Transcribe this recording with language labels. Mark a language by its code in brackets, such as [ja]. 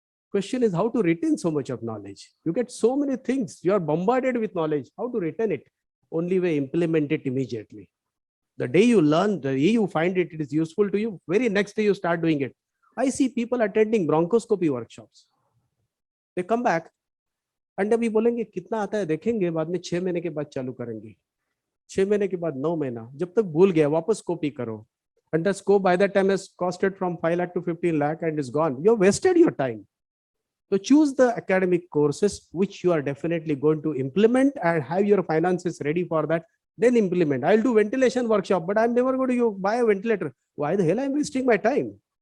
[en] Question is how to retain so much of knowledge. You get so many things. You are bombarded with knowledge. How to retain it? Only way, implement it immediately. The day you learn, the day you find it, it is useful to you, very next day you start doing it. I see people attending bronchoscopy workshops. They come back and [hi] अभी बोलेंगे कितना आता है देखेंगे, बाद में 6 महीने के बाद चालू करेंगे, 6 महीने के बाद 9 महीना, जब तक भूल गया वापस कॉपी करो. [en] And the scope by that time has costed from 5 lakh to 15 lakh and is gone. You have wasted your time. So choose the academic courses which you are definitely going to implement and have your finances ready for that. Then implement. I'll do ventilation workshop, but I'm never going to buy a ventilator. Why the hell I'm wasting my time?